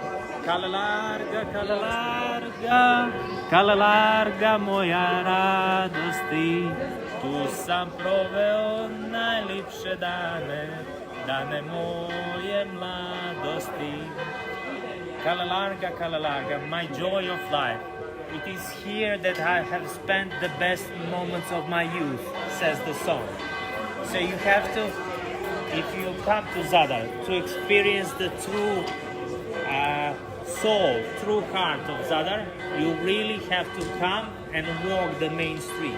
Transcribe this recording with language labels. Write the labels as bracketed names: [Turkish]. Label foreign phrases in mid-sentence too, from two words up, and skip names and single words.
[Croatian] Calle Larga, moja radosti, tu sam proveo najlepše dane moje mladosti. Calle Larga, [English] my joy of life. It is here that I have spent the best moments of my youth, says the song. So you have to, if you come to Zadar, to experience the true soul, true heart of Zadar, you really have to come and walk the main street.